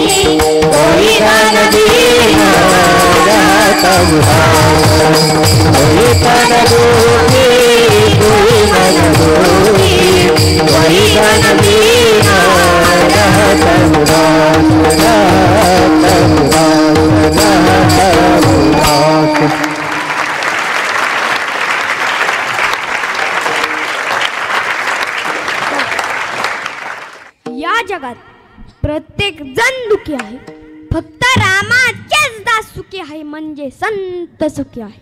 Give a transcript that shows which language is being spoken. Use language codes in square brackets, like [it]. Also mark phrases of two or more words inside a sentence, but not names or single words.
[hi] कोई धन दीना रहत उदास, कोई तन दुखी कोई मन दुखी, कोई धन दीना रहत उदास, रहत उदास, रहत उदास। [mr] या जगात प्रत्येक जण दुखी आहे, फक्त रामाचेच दास सुखी आहे, म्हणजे संत सुखी आहे.